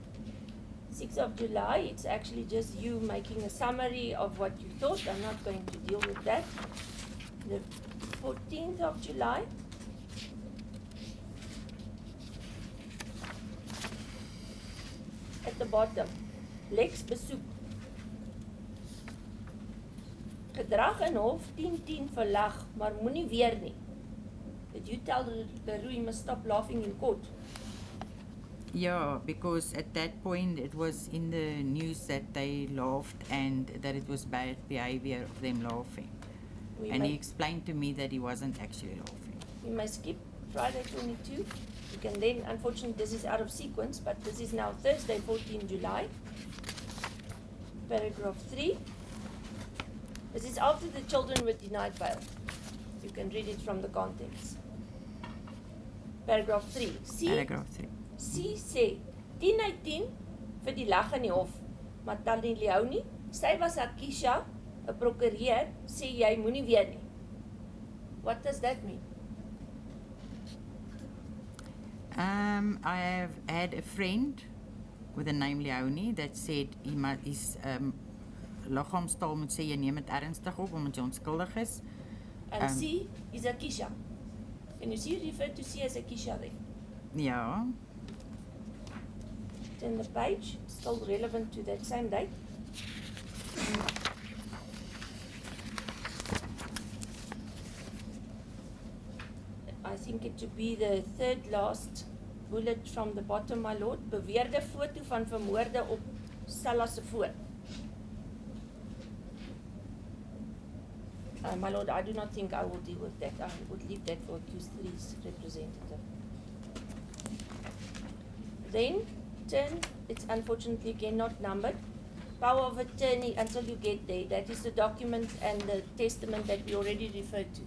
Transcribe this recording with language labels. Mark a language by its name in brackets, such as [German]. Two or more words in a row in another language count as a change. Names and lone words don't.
[English] 6th of July, it's actually just you making a summary of what you thought. I'm not going to deal with that. The 14th of July. At the bottom, Lex besoek. [Afrikaans] Gedrag in hof 10-10 verlag, maar moenie weer nie. [English] Did you tell Leroux he must stop laughing in court? Yeah, because at that point it was in the news that they laughed and that it was bad behavior of them laughing. And he explained to me that he wasn't actually laughing. We may skip Friday 22. You can then, unfortunately this is out of sequence, but this is now Thursday 14 July. Paragraph 3. This is after the children were denied bail. You can read it from the context. Paragraph 3. Paragraph 3. [Afrikaans] C sê 10/10 vir die lag in die hof. Maar Tannie Leonie, sy was Akisha, 'n prokureur, sê jy moenie weer nie. [English] What does that mean? I have had a friend with the name Leonie that said his [Afrikaans] liggaamstaal moet sê jy neem dit ernstig op omdat jy onskuldig is. [English] And C is Akisha. Can you see refer to C as Akisha then? [Afrikaans] Ja. [English] Turn the page, still relevant to that same date. I think it to be the third last bullet from the bottom, my lord. [Afrikaans] Beweerde foto van vermoorde op Sella se foon. [English] My lord, I do not think I will deal with that. I would leave that for accused 3's representative. Then, it's unfortunately again not numbered. Power of attorney until you get there. That is the document and the testament that we already referred to.